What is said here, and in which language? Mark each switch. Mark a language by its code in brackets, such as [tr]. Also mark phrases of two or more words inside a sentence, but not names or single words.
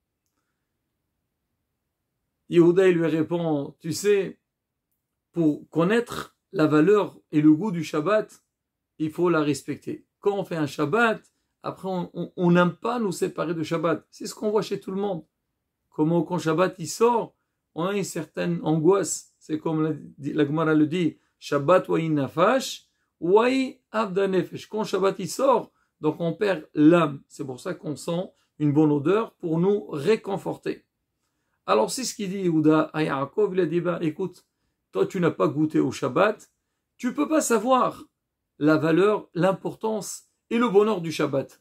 [fr] Yehuda lui répond, tu sais, pour connaître la valeur et le goût du Shabbat, il faut la respecter. Quand on fait un Shabbat, après on n'aime pas nous séparer de Shabbat. C'est ce qu'on voit chez tout le monde. Comment quand Shabbat il sort, on a une certaine angoisse. C'est comme la Gemara le dit, [he] שבת ואי נפש, ואי אבדה נפש. [fr] Quand Shabbat il sort, donc on perd l'âme. C'est pour ça qu'on sent une bonne odeur pour nous réconforter. Alors c'est ce qu'il dit Yehuda à Yaakov, il a dit, écoute, toi tu n'as pas goûté au Shabbat, tu ne peux pas savoir la valeur, l'importance et le bonheur du Shabbat.